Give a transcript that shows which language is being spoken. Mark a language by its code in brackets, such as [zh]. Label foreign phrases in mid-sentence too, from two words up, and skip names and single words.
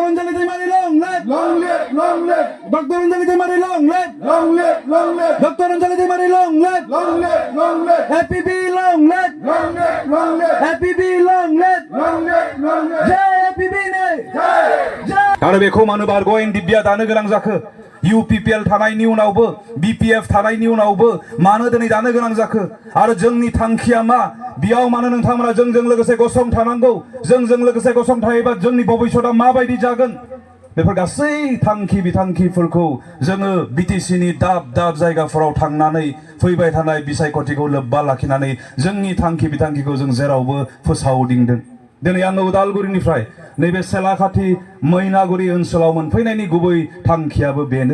[en] Anjali Timari, long live. Long live, long live. Dr. Anjali Timari, long live. Long live, long live. Dr. Anjali Timari, long live. Long live, long live. FPB, long live. Long live, long live. FPB, long live. Long live, long live. [brx] Jai FPB ne. Jai. आरो बेखौ मानो बारग' NDP-आ दानो गोनां जाखो UPPL थानायनि उनावबो BPF थानायनि उनावबो मानो दिनै दानो गोनां जाखो आरो जोंनि थांखिया मा बेयाव मानो नोंथांमोना जोंजों लोगोसे गसंथानांगौ जोंजों लोगोसे गसंथायोबा जोंनि भबिष्यतआ माबायदि जागोन बेफोर गासै थांखि बिथांखिफोरखौ जोङो BTC-नि दाब दाब जायगाफोराव थांनानै फैबाय थानाय बिसायख'थिखौ लोब्बा लाखिनानै जोंनि थांखि बिथांखिखौ जों जेरावबो फोसावदिंदों दिनै आङो उदालगुरिनिफ्राय नैबे सेलाखाथि मैनागुरि ओनसोलाव मोनफैनायनि गुबै थांखियाबो बेनो